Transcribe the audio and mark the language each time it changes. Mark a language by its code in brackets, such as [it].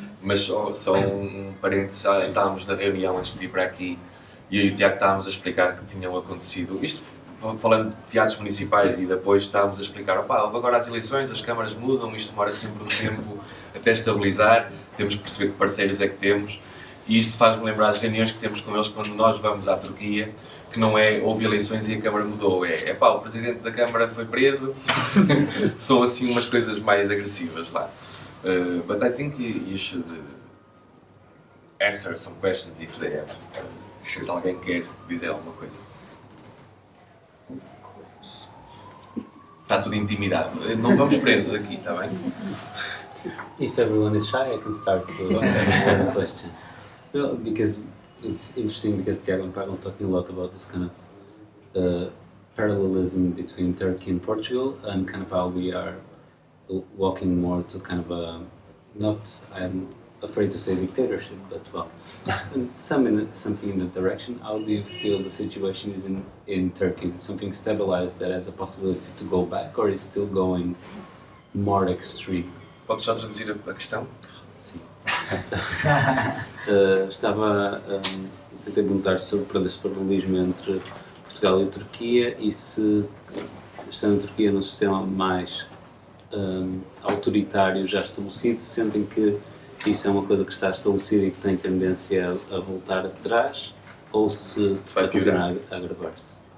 [pt] Mas só um parênteses, estávamos na reunião antes de ir para aqui e eu e o Tiago estávamos a explicar que tinham acontecido, isto falando de teatros municipais, e depois estávamos a explicar, agora as eleições, as câmaras mudam, isto demora sempre um tempo até estabilizar, temos que perceber que parceiros é que temos, e isto faz-me lembrar as reuniões que temos com eles quando nós vamos à Turquia, que não é, houve eleições e a Câmara mudou, o Presidente da Câmara foi preso, são assim umas coisas mais agressivas lá. [en] But I think you should answer some questions if they have. [pt] Se alguém quer dizer alguma coisa. Está tudo intimidado. Não vamos presos aqui, está bem? [en] If everyone is shy, I can start to answer the question. Well, because it's interesting because Tiago and Pavel talking a lot about this kind of parallelism between Turkey and Portugal and kind of how we are walking more to kind of a, not, I'm afraid to say dictatorship, but well, something in that direction. How do you feel the situation is in Turkey? Is it something stabilized that has a possibility to go back, or is still going more extreme? [pt] Podes só traduzir a questão? Sim. Estava a tentar perguntar sobre esse paralelismo entre Portugal e Turquia e se, estando a Turquia num sistema mais autoritário já estabelecido, sentem que isso é uma coisa que está estabelecida e que tem tendência a voltar atrás, ou se vai continuar a agravar-se?